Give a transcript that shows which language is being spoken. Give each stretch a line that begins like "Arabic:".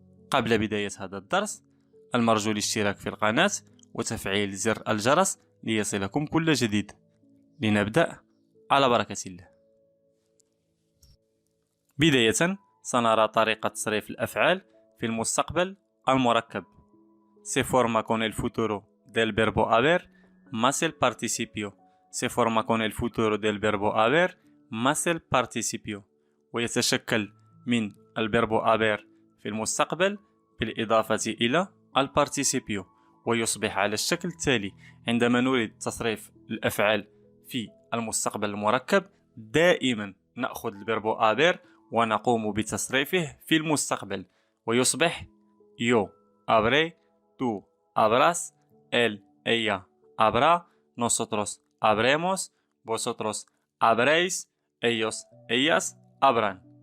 Arabic: قبل بداية هذا الدرس المرجو الاشتراك في القناة وتفعيل زر الجرس ليصلكم كل جديد. لنبدأ على بركة الله. بداية سنرى طريقة تصريف الأفعال في المستقبل المركب.
Spanish: Se forma con el futuro del verbo haber más el participio. Se forma con el futuro del verbo haber más el participio.
Arabic: ويتشكل من الverbo haber في المستقبل بالإضافة إلى الparticipio، ويصبح على الشكل التالي. عندما نريد تصريف الأفعال في المستقبل المركب دائما نأخذ الverbo haber ونقوم بتصريفه في المستقبل، ويصبح
Spanish: yo habré, tú habrás, él, ella habrá, nosotros habremos, vosotros habréis, ellos, ellas habrán.